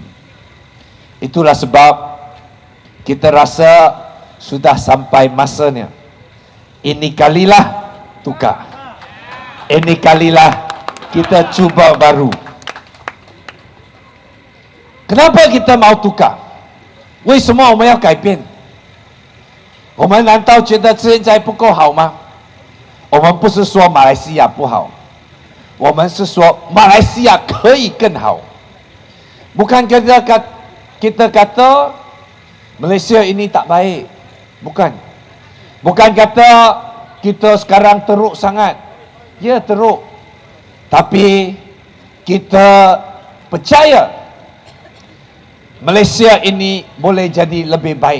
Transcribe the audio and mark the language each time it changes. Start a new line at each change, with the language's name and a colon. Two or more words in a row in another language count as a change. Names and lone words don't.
Malay: Itulah sebab kita rasa sudah sampai masanya. Ini kalilah tukar. Ini kalilah kita cuba baru. Kenapa kita mau tukar？
Chinese: 为什么我们要改变？我们难道觉得现在不够好吗？我们不是说马来西亚不好，我们是说马来西亚可以更好。
Malay: Bukan kita kata Malaysia ini tak baik. Bukan. Bukan kata kita sekarang teruk sangat. Ya, teruk. Tapi kita percaya Malaysia ini boleh jadi lebih baik.